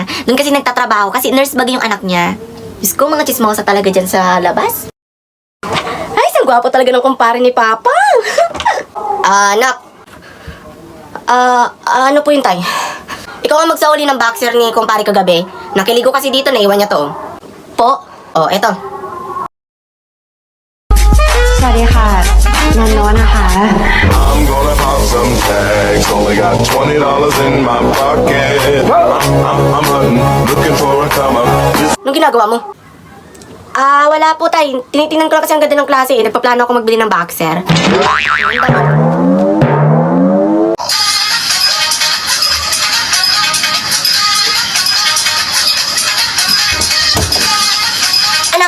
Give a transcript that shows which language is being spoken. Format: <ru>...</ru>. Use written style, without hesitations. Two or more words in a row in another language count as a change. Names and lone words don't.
<tl>Doon kasi nagtatrabaho kasi nurse bag yung anak niya. Diyos ko, mga chismosa talaga dyan sa labas. Ay, sang gwapo talaga ng kumpare ni Papa. Anak. Ano po yun, tay? Ikaw ang magsauli ng boxer ni kumpare kagabi. Nakiligo kasi dito, naiwan niya to. Po? Oh, eto.</tl> <th>สวัสดีค่ะนันโนตนะคะ</th> <en>I'm gonna pop some tags. Only got $20 in my pocket. I'm hunting, looking for a come up.</en> <tl>Anong ginagawa mo? Wala po tay. Tinitingnan ko lang kasi ang ganda ng klase eh. Nagpaplano ako magbili ng boxer. Anak!</tl>